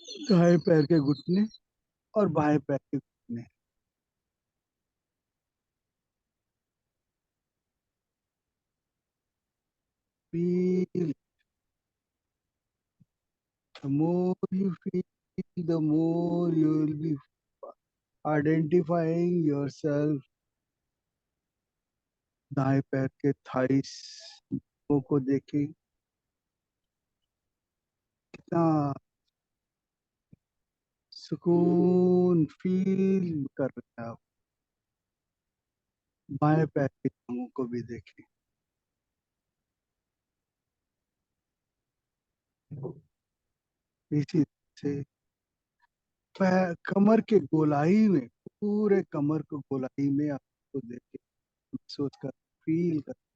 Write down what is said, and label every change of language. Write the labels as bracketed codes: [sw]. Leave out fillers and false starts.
[hi] दाएं पैर के घुटने और बाएं पैर के घुटने, feel. [en] The more you feel, the more you will be identifying yourself. [hi] दाएं पैर के थाइस को देखें, कितना सुकून फील कर रहे हैं आप। बाएं पैर के टांगों को भी देखें, इसी से कमर के गोलाई में, पूरे कमर को गोलाई में आपको देखें, महसूस कर, फील कर।